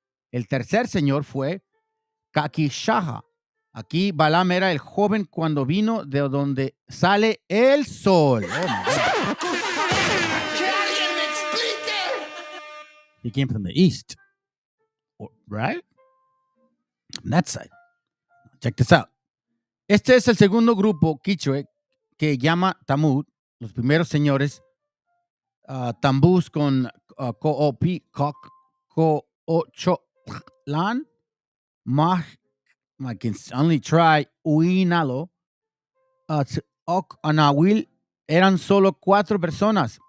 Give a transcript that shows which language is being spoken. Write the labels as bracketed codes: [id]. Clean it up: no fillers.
[es] El tercer señor fue Kakishaha. Aquí Balaam era el joven cuando vino de donde sale el sol. [en] Oh, my God. [es] ¡Que alguien me explique! [en] He came from the east, right? On that side. Check this out. [es] Este es el segundo grupo quichue que llama Tamud, los primeros señores, Tambús con Koopi, Kochotlan, [en] I can only try, [es] Uinalo, Ok, Anawil, eran solo 4 personas.